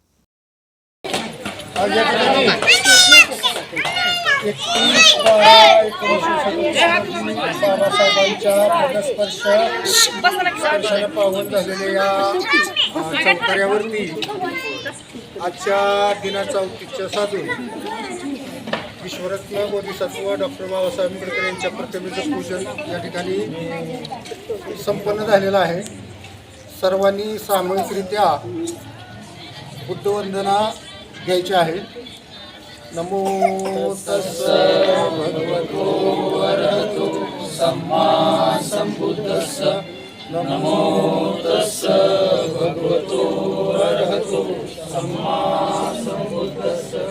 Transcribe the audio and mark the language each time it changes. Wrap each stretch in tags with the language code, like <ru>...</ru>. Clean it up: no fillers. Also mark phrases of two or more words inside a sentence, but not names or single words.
<mr>1937 बाबासाहेबांच्या पावन झालेल्या या चौथऱ्यावरती आजच्या दिनाचं औचित्य साधून विश्वरत्न बोधिसत्व डॉक्टर बाबासाहेब आंबेडकर यांच्या प्रतिमेचं पूजन या ठिकाणी संपन्न झालेलं आहे। सर्वांनी सामूहिकरित्या बुद्धवंदना घ्यायची आहे।</mr> <pi>नमो तस्सः भगवतो अरहतो सम्मा सम्बुद्धस्सः। नमो तस्सः भगवतो अरहतो सम्मा सम्बुद्धस्सः।</pi>